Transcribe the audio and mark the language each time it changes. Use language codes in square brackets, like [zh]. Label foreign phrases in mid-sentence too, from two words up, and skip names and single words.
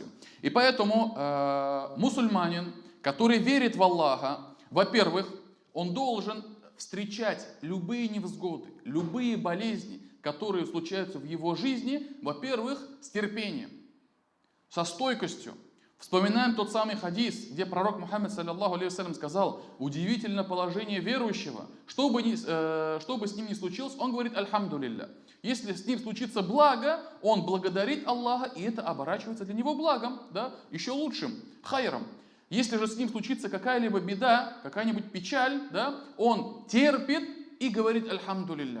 [ru] И поэтому мусульманин, который верит в Аллаха, во-первых, он должен встречать любые невзгоды, любые болезни, которые случаются в его жизни, во-первых, с терпением, со стойкостью. Вспоминаем тот самый хадис, где пророк Мухаммад [ar] صلى الله عليه وسلم [ru] сказал: удивительное положение верующего, что бы с ним ни случилось, он говорит альхамдулилля. Если с ним случится благо, он благодарит Аллаха, и это оборачивается для него благом, да, еще лучшим, хайром. Если же с ним случится какая-либо беда, какая-нибудь печаль, да, он терпит и говорит альхамдулилля.